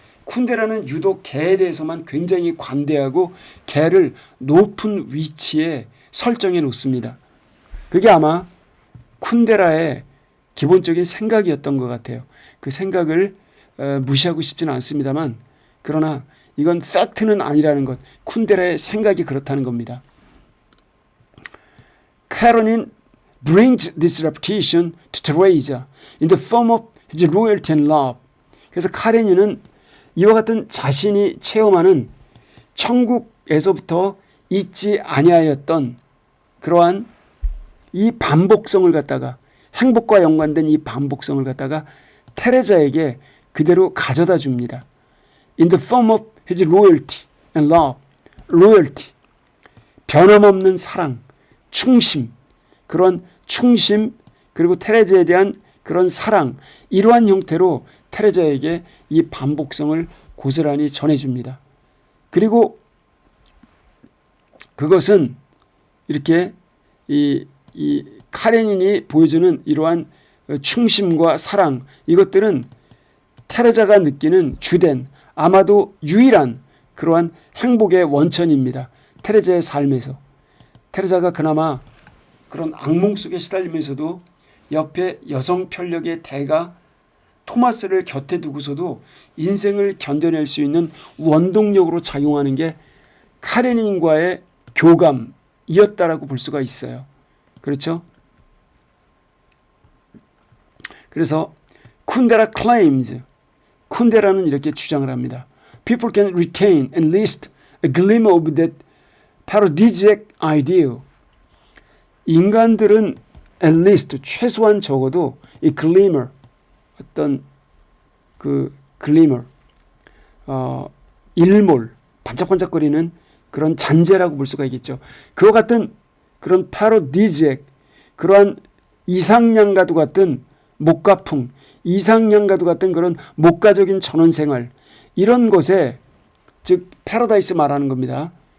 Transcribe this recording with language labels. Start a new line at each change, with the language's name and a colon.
Korean: 쿤데라는 유독 개에 대해서만 굉장히 관대하고 개를 높은 위치에 설정해 놓습니다. 그게 아마 쿤데라의 기본적인 생각이었던 것 같아요. 그 생각을 무시하고 싶지는 않습니다만, 그러나 이건 팩트는 아니라는 것, 쿤데라의 생각이 그렇다는 겁니다.
English: 카레닌 brings this reputation to Teresa in the form of his loyalty and love.
Korean: 그래서 카레닌은 이와 같은 자신이 체험하는 천국에서부터 잊지 아니하였던 그러한 이 반복성을 갖다가, 행복과 연관된 이 반복성을 갖다가 테레자에게 그대로 가져다 줍니다.
English: In the form of his loyalty and love.
Korean: loyalty, 변함없는 사랑, 충심, 그런 충심, 그리고 테레자에 대한 그런 사랑, 이러한 형태로 테레자에게 이 반복성을 고스란히 전해줍니다. 그리고 그것은 이렇게 이 카레닌이 보여주는 이러한 충심과 사랑, 이것들은 테레자가 느끼는 주된, 아마도 유일한 그러한 행복의 원천입니다. 테레자의 삶에서. 테레자가 그나마 그런 악몽 속에 시달리면서도 옆에 여성 편력의 대가 토마스를 곁에 두고서도 인생을 견뎌낼 수 있는 원동력으로 작용하는 게 카레닌과의 교감이었다라고 볼 수가 있어요. 그렇죠? 그래서 쿤데라 claims, 쿤데라는 이렇게 주장을 합니다.
English: People can retain at least a glimmer of that paradisiac ideal.
Korean: 인간들은
English: at least,
Korean: 최소한 적어도 이 glimmer, 어떤 그 glimmer, 일몰, 반짝반짝거리는 그런 잔재라고 볼 수가 있겠죠. 그와 같은 그런 paradisiac, 그러한 이상향과도 같은 목가풍, 이상향과도 같은 그런 목가적인 전원생활, 이런 것에, 즉 패러다이스 말하는 겁니다.